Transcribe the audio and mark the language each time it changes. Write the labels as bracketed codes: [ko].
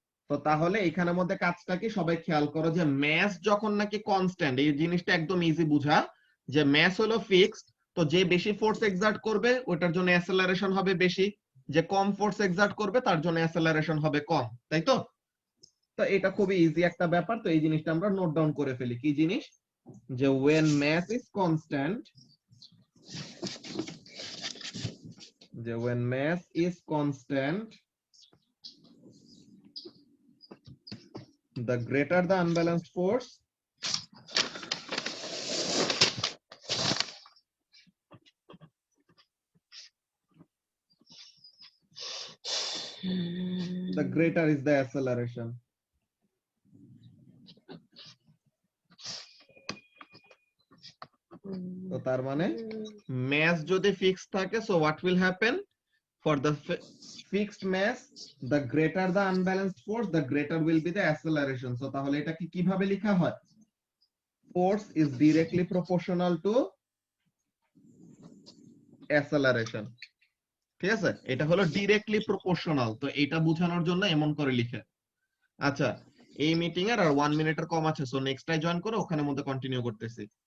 [bn] তো তাহলে এখানের মধ্যে কাজটা কি সবাই খেয়াল করো যে ম্যাস যখন নাকি কনস্ট্যান্ট, এই জিনিসটা একদম ইজি বুঝা, যে ম্যাস হলো ফিক্সড, তো যে বেশি ফোর্স এক্সার্ট করবে ওটার জন্য অ্যাসেলারেশন হবে বেশি, যে কম ফোর্স এক্সার্ট করবে তার জন্য অ্যাসেলারেশন হবে কম, তাই তো? তো এটা খুবই ইজি একটা ব্যাপার, তো এই জিনিসটা আমরা নোট ডাউন করে ফেলি। কি জিনিস? [en] যে when mass is constant, যে when mass is constant, the greater the unbalanced force, the greater is the acceleration. [bn] তো তার মানে mass যদি ফিক্সড থাকে, [en] so what will happen? For the fixed mass, the greater the unbalanced force, the greater will be the acceleration. [bn] So তাহলে এটা কি কিভাবে লেখা হয়? [en] Force is directly proportional to acceleration. [bn] ঠিক আছে, এটা হলো ডিরেক্টলি প্রপোর্শনাল, তো এটা বোঝানোর জন্য এমন করে লিখে। আচ্ছা, এই মিটিং এর আর 1 মিনিটের কম আছে, সো নেক্সট টাই জয়েন করো, ওখানের মধ্যে কন্টিনিউ করতেছি।